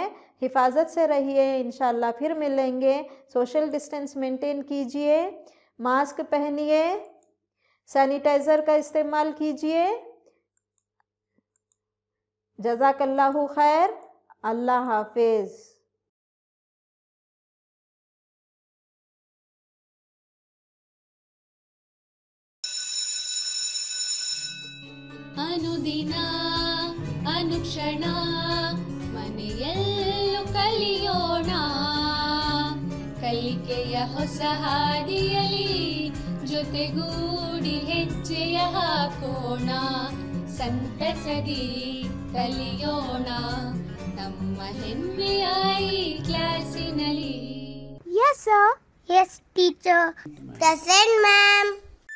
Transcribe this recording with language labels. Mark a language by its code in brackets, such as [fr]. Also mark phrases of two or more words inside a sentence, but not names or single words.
[hi] हिफाजत से रहिए, इंशाअल्लाह फिर मिलेंगे। [en] social distance maintain [hi] कीजिए, मास्क पहनिए, सैनिटाइज़र का इस्तेमाल कीजिए। [ar] جزاك الله خير, [hi] अल्लाह हाफिज़। [kn] ಅನುದಿನ ಅನುಕ್ಷಣ ಮನೆಯಲ್ಲೂ ಕಲಿಯೋಣ, ಕಲಿಕೆಯ ಹೊಸ ಹಾದಿಯಲಿ ಜೊತೆಗೂಡಿ ಹೆಜ್ಜೆಯ ಹಾಕೋಣ, ಸಂತಸದಿ ಕಲಿಯೋಣ ನಮ್ಮ ಹೆಮ್ಮೆಯ ಈ ಕ್ಲಾಸಿನಲ್ಲಿ. [en] Yes, sir. Yes, teacher. Present, ma'am.